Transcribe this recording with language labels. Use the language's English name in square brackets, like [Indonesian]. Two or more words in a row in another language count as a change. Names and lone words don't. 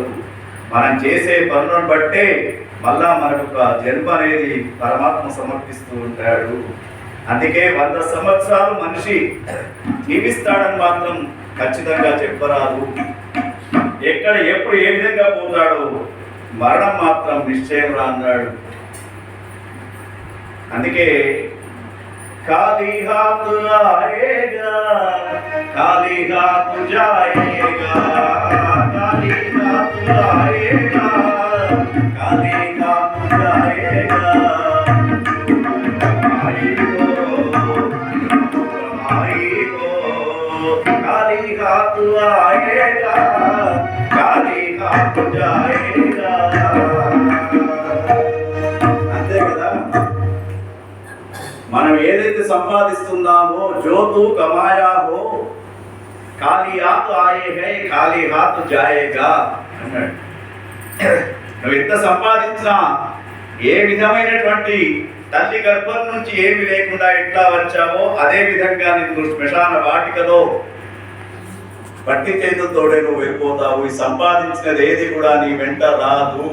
[Telugu] మనం చేసే పనులను బట్టే మళ్ళా మనకు ఒక జన్మ అనేది పరమాత్మ సమర్పిస్తూ ఉంటాడు. అందుకే 100 సంవత్సరాలు మనిషి జీవిస్తాడని మాత్రం ఖచ్చితంగా చెప్పరాదు. ఎక్కడ ఎప్పుడు ఏ విధంగా పోతాడో మరణం మాత్రం నిశ్చయం రా అన్నాడు. [Hindi] అందుకే खाली हाथ आएगा खाली हाथ जाएगा, खाली हाथ आएगा खाली हाथ जाएगा, आई हो खाली हाथ आएगा खाली हाथ जाएगा. [Telugu] మనం ఏదైతే సంపాదిస్తున్నామో [Hindi] जो तू कमाया हो खाली हाथ आये है खाली हाथ जाएगा [Telugu] అన్నాడు. నువ్వు ఎంత సంపాదించినా ఏ విధమైనటువంటి తల్లి గర్భం నుంచి ఏమి లేకుండా ఎట్లా వచ్చావో అదే విధంగా నీకు శ్మశాన వాటికలో పట్టి చేతులతోడే నువ్వు వెళ్ళిపోతావు. ఈ సంపాదించినది ఏది కూడా నీ వెంట రాదు.